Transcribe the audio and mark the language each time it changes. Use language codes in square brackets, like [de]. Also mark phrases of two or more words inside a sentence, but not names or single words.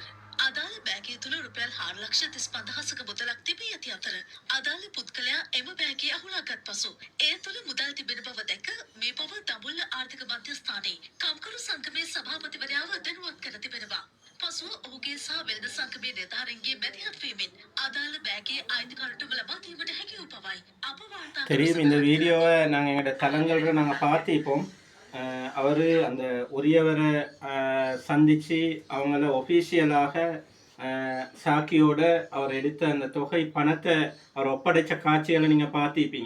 [si] අදාළ බෑගය තුළ රුපියල් 4,35,000ක මුදලක් තිබී ඇති අතර අදාළ පුද්ගලයා එම බෑගය අහුලාගත් පසු එය තුළ මුදල් තිබෙන බව දැක මේ බව දඹුල්ල ආර්ථික මධ්‍යස්ථානයේ කම්කරු සංගමේ සභාපතිවරයාව දැනුවත් කර තිබෙනවා. පසුව ඔහුගේ සහ වෙළඳ සංගමේ නිලධාරීන්ගේ මැදිහත් වීමෙන් අදාළ බෑගය [ta] தெரியும். இந்த வீடியோவை நாங்கள் எங்களோட தளங்களில் நாங்கள் பார்த்திப்போம். அவர் அந்த உரியவரை சந்தித்து அவங்கள ஒஃபீஷியலாக சாக்கியோட அவர் எடுத்த அந்த தொகை பணத்தை அவர் ஒப்படைச்ச காட்சிகளை நீங்கள் பார்த்திருப்பீங்க.